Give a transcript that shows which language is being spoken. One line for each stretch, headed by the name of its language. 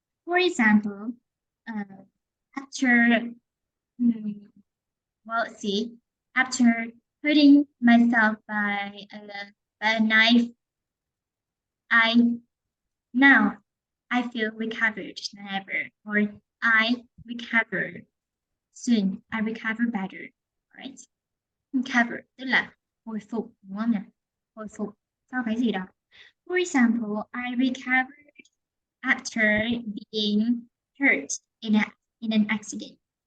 English: For example, after, well, let's see, after hurting myself by a knife, now I feel recovered than ever, or I recover soon, I recover better, right?
Vietnamese: Recover tức là hồi phục, đúng không nhỉ? Hồi phục sau cái gì đó.
English: For example, I recovered after being hurt in an accident.